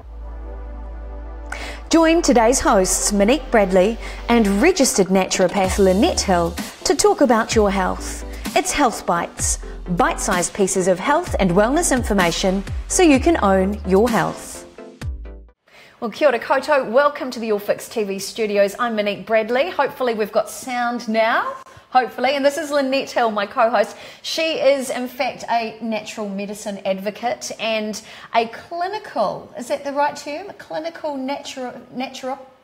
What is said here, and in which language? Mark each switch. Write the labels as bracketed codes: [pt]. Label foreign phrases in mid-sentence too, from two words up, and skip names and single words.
[en] Join today's hosts Monique Bradley and registered naturopath Lynette Hill to talk about your health. It's Health Bites, bite-sized pieces of health and wellness information so you can own your health. Well, [mi] kia ora koutou, [en] welcome to the YourFixTV studios. I'm Monique Bradley. Hopefully we've got sound now, hopefully. And this is Lynette Hill, my co-host. She is in fact a natural medicine advocate and a clinical, is that the right term? A clinical naturopath?